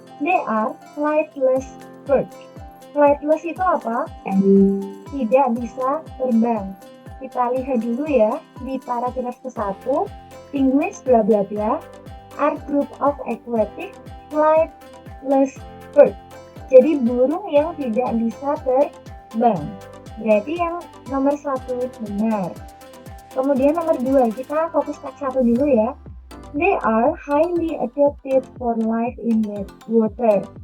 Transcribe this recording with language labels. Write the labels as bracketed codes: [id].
[en] They are flightless birds. Flightless [id] itu apa? Tidak bisa terbang. Kita lihat dulu ya di paragraf ke-1. [en] Penguins bla bla bla are group of aquatic flightless birds. [id] Jadi burung yang tidak bisa terbang. Berarti yang nomor 1 benar. Kemudian nomor 2, kita fokus teks 1 dulu ya. [en] They are highly adapted for life in wet water.